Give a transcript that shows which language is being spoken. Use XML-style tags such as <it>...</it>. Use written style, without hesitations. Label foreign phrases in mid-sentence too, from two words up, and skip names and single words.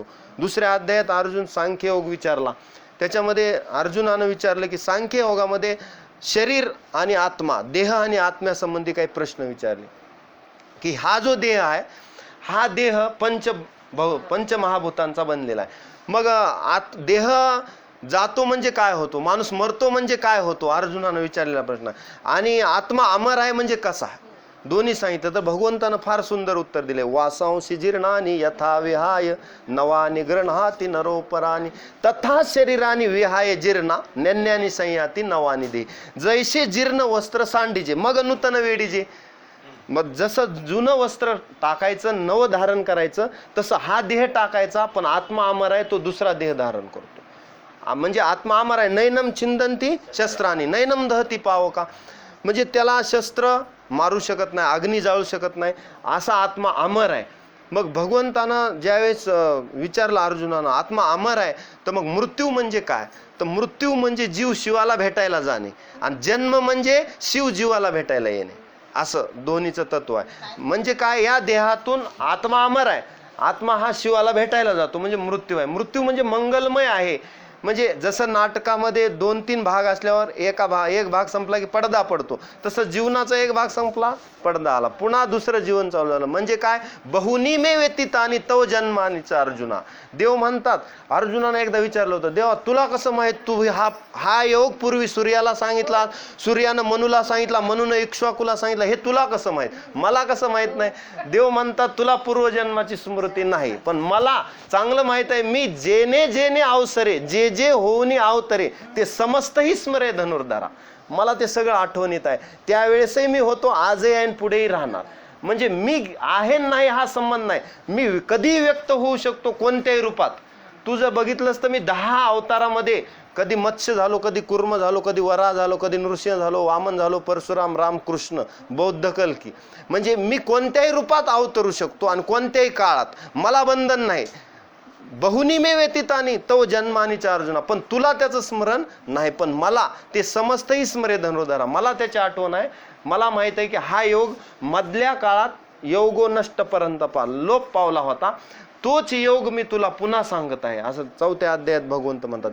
<mr>दुसऱ्या अध्यायात अर्जुन सांख्ययोग विचारला. त्याच्यामध्ये अर्जुनानं विचारलं की सांख्य योगामध्ये शरीर आणि आत्मा, देह आणि आत्म्यासंबंधी काही प्रश्न विचारले की हा जो देह आहे हा देह पंचमहाभूतांचा बनलेला आहे. मग देह जातो म्हणजे काय होतो, माणूस मरतो म्हणजे काय होतो, अर्जुनानं विचारलेला प्रश्न. आणि आत्मा अमर आहे म्हणजे कसा, दोन्ही सांगितलं. तर भगवंतानं फार सुंदर उत्तर दिले.</mr> <sa>वासांशी जीर्णानी यथा विहाय नवानी गृह्णाति नरोपरानी तथा शरीरानी विहाय जीर्णा नन्यानी संयाती नवानी दे.</sa> <mr>जैसे जीर्ण वस्त्र सांडीजे मग नूतन वेडीजे. मग जसं जुनं वस्त्र टाकायचं, नव धारण करायचं, तसं हा देह टाकायचा. पण आत्मा अमर आहे, तो दुसरा देह धारण करतो. म्हणजे आत्मा अमर आहे.</mr> <sa>नैनम छिंदंती शस्त्रानी नैनम दहती पावका.</sa> <mr>म्हणजे त्याला शस्त्र मारू शकत नाही, अग्नी जाळू शकत नाही, असा आत्मा अमर आहे. मग भगवंतानं ज्यावेळेस विचारलं अर्जुनानं आत्मा अमर आहे, तर मग मृत्यू म्हणजे काय, तर मृत्यू म्हणजे जीव शिवाला भेटायला जाणे आणि जन्म म्हणजे शिव जीवाला भेटायला येणे, असं दोन्हीचं तत्व आहे. म्हणजे काय, या देहातून आत्मा अमर आहे, आत्मा हा शिवाला भेटायला जातो म्हणजे मृत्यू आहे. मृत्यू म्हणजे मंगलमय आहे. म्हणजे जसं नाटकामध्ये 2-3 भाग असल्यावर एक भाग संपला की पडदा पडतो, तसं जीवनाचा एक भाग संपला, पडदा आला, पुन्हा दुसरं जीवन चालू झालं. म्हणजे काय,</mr> <sa>बहुनी मे व्यतीतानी तव जन्मानीच अर्जुना.</sa> <mr>देव म्हणतात, अर्जुनाने एकदा विचारलं होतं, देवा तुला कसं माहित, तू हा योग पूर्वी सूर्याला सांगितला, सूर्यानं मनूला सांगितला, मनूनं इक्ष्वाकूला सांगितलं, हे तुला कसं माहित, मला कसं माहित नाही. देव म्हणतात, तुला पूर्वजन्माची स्मृती नाही, पण मला चांगलं माहित आहे. मी जेने जेने अवसरे जे जे होऊनी अवतरे ते समस्तही स्मरे धनुर्धरा. मला ते सगळं आठवणीत आहे. त्यावेळेसही मी होतो, आजही आहे, पुढेही राहणार. म्हणजे मी आहे नाही हा संबंध नाही. मी कधी व्यक्त होऊ शकतो, कोणत्याही रूपात. तू जर बघितलंस तर मी 10 अवतारामध्ये कधी मत्स्य झालो, कधी कुर्म झालो, कधी वराह झालो, कधी नृसिंह झालो, वामन झालो, परशुराम, राम, कृष्ण, बौद्ध, कल्की. म्हणजे मी कोणत्याही रूपात अवतरू शकतो आणि कोणत्याही काळात, मला बंधन नाही.</mr> <sa>बहुनी मे व्यतीतानी तव जन्मानीचा अर्जुना.</sa> <mr>पण तुला त्याचं स्मरण नाही, पण मला ते समस्तही स्मरे धनुर्धरा. मला त्याची आठवण आहे. मला माहित आहे की हा योग मधल्या काळात</mr> <sa>योगो नष्ट</sa> <mr>पर्यंत लोप पावला होता. तोच योग मी तुला पुन्हा सांगत आहे, असं 4थ्या अध्यायात भगवंत म्हणतात.</mr>